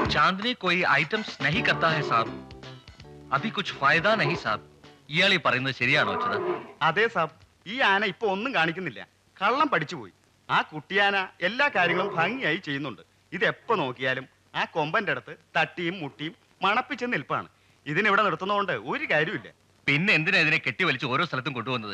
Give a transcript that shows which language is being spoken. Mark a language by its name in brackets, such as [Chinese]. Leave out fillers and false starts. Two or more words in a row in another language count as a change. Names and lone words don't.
[Hindi] चांदनी कोई आइटम्स नहीं करता है साहब, अभी कुछ फायदा नहीं साहब. [Malayalam] ഇയാൾ ഈ പറയുന്നത് ശരിയാണോ അച്ഛാ? അതെ സാബ്, ഈ ആന ഇപ്പൊ ഒന്നും കാണിക്കുന്നില്ല, കള്ളം പഠിച്ചുപോയി. ആ കുട്ടിയാന എല്ലാ കാര്യങ്ങളും ഭംഗിയായി ചെയ്യുന്നുണ്ട്. ഇത് എപ്പോ നോക്കിയാലും ആ കൊമ്പന്റെ അടുത്ത് തട്ടിയും മുട്ടിയും മണപ്പിച്ച് നിൽപ്പാണ്. ഇതിനിവിടെ നിർത്തുന്നതുകൊണ്ട് ഒരു കാര്യമില്ല. പിന്നെ എന്തിനാ ഇതിനെ കെട്ടി വലിച്ച് ഓരോ സ്ഥലത്തും കൊണ്ടുവന്നത്?